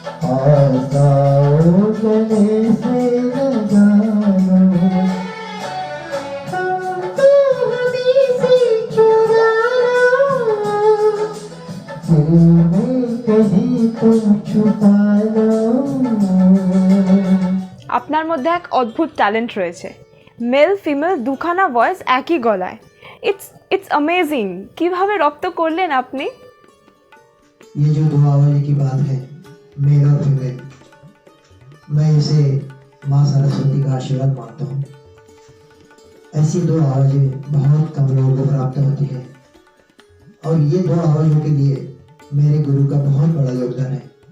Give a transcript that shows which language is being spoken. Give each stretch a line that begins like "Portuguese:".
Hindi: आँसुओं गले से लगा लो, हमको हमें से चुरा लो, दिल में कहीं तुम छुपा लो।
Bangla: আপনার মধ্যে এক অদ্ভুত ট্যালেন্ট রয়েছে, মেল ফিমেল দুখানা ভয়েস একই গলায়।
English: It's amazing.
Bangla: কিভাবে রপ্ত করলেন আপনি?
Hindi: ये जो दो आवाज़ की बात है, मेल और फीमेल, मैं इसे माँ सरस्वती का आशीर्वाद मानता हूँ। ऐसी दो आवाज़ें बहुत कम लोगों को प्राप्त होती है और ये दो आवाज़ों के लिए मेरे गुरु का बहुत बड़ा योगदान है।